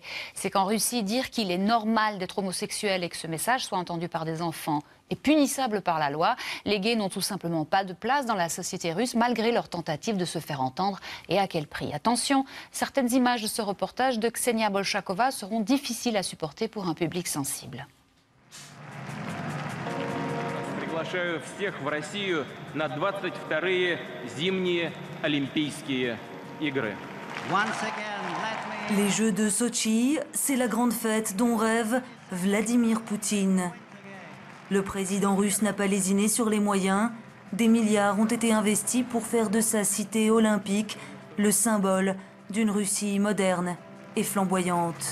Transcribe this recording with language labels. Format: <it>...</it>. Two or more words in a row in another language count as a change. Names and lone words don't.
<fr>C'est qu'en Russie, dire qu'il est normal d'être homosexuel et que ce message soit entendu par des enfants est punissable par la loi. Les gays n'ont tout simplement pas de place dans la société russe, malgré leur tentative de se faire entendre. Et à quel prix? Attention, certaines images de ce reportage de Ksenia Bolshakova seront difficiles à supporter pour un public sensible.</fr> <ru>Приглашаю всех в Россию на 22-е зимние Олимпийские игры.</ru> <fr>Les Jeux de Sotchi, c'est la grande fête dont rêve Vladimir Poutine. Le président russe n'a pas lésiné sur les moyens. Des milliards ont été investis pour faire de sa cité olympique le symbole d'une Russie moderne et flamboyante.</fr>